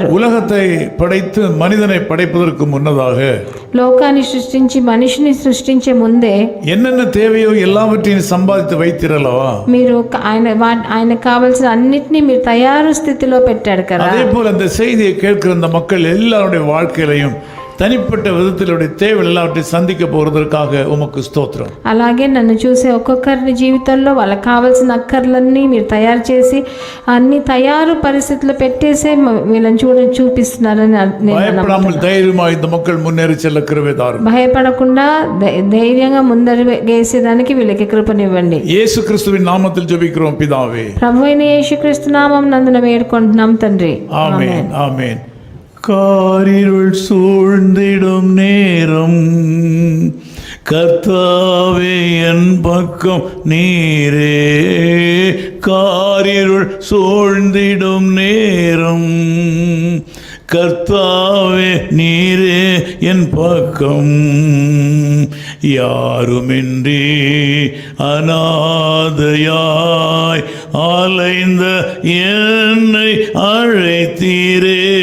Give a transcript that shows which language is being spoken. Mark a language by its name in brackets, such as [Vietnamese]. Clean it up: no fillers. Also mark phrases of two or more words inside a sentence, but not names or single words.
[Tamil] உலகத்தை படைத்து மனிதனை படைப்பதற்கு முன்னதாக, [Telugu] లోకాన్ని సృష్టించి మనిషిని సృష్టించే ముందే [Tamil] என்னென்ன தேவையோ எல்லாவற்றையும் சம்பாதித்து வைத்திரலவா, [Telugu] మీరు ఆయన కావాల్సిన అన్నిటినీ మీరు తయారు స్థితిలో పెట్టాడు కదా. [Tamil] அதே போல அந்த செய்தியை கேட்கிற அந்த மக்கள் எல்லாருடைய வாழ்க்கையிலையும் தனிப்பட்ட விதத்திலுடைய தேவை எல்லாவற்றையும் சந்திக்க போறதற்காக உமக்கு ஸ்தோத்திரம். [Telugu] అలాగే నన్ను చూసే ఒక్కొక్కరి జీవితంలో వాళ్ళకి కావాల్సిన అక్కర్లన్నీ మీరు తయారు చేసి అన్ని తయారు పరిస్థితుల్లో పెట్టేసే వీళ్ళని చూపిస్తున్నారని [Tamil] பயப்படாமல் தைரியமாக இந்த மக்கள் முன்னேறி செல்ல கிருபை தாரும். [Telugu] భయపడకుండా ధైర్యంగా ముందడుగేసేదానికి వీళ్ళకి కృపనివ్వండి. [Tamil] యేసు క్రీస్తువిன் நாமத்தில் ஜெபிக்கிறோம் பிதாவே. [Telugu] ప్రభువైన యేసుక్రీస్తు నామం నందున వేడుకుంటున్నాం తండ్రి. [Tamil] ஆமென் ஆமென். காரிருள் சூழ்ந்த கர்த்தாவே என் பக்கம் நீரே, காரிருள் சூழ்ந்திடும் நேரம். கர்த்தாவே நீரே என் பக்கம், யாருமின்றி அநாதையாய் அலைந்த என்னை அழைத்தீரே.